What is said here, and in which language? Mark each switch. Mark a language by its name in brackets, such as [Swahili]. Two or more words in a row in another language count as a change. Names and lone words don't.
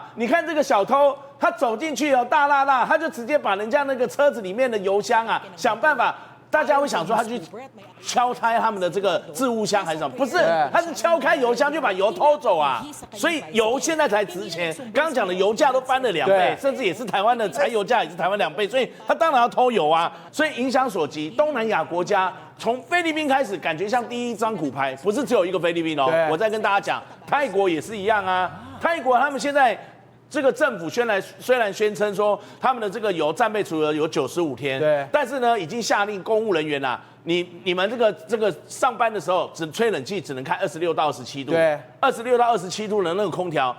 [Chinese] 你看這個小偷，他走進去哦，大辣辣，他就直接把人家那個車子裡面的油箱啊，想辦法。大家會想說他去敲開他們的這個置物箱還是什麼？不是，他是敲開油箱就把油偷走啊！所以油現在才值錢。剛剛講的油價都翻了2倍，甚至也是台灣的柴油價也是台灣2倍，所以他當然要偷油啊！所以影響所及，東南亞國家從菲律賓開始，感覺像第一張骨牌，不是只有一個菲律賓哦。我再跟大家講，泰國也是一樣啊。泰國他們現在。這個政府雖然宣稱說他們的這個油戰備儲有95天，對，但是呢，已經下令公務人員啊，你們這個上班的時候只吹冷氣，只能開26到27度，對，26到27度的那個空調。